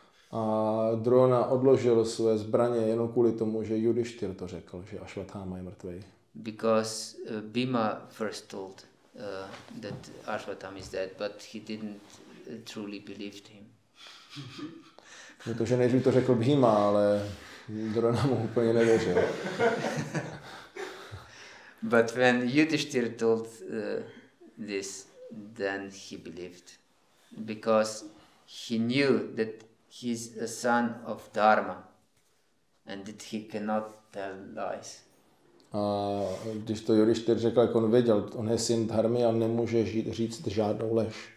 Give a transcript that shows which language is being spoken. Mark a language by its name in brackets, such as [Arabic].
[Czech] A Drona odložil své zbraně jenom kvůli tomu, že Yudhishthir to řekl, že Ashwatthama je mrtvej. [English] Because Bhima first told that Ashwatthama is dead, but he didn't truly believe him. [Czech] Protože nejdřív to řekl Bhima, ale Drona mu úplně nevěřil. [English] But when Yudhishthir told this, then he believed. Because he knew that he's a son of Dharma and that he cannot tell lies. [Czech] A když to Yudhishthir řekl, jak on věděl, on je syn Dharmy a nemůže říct žádnou lež.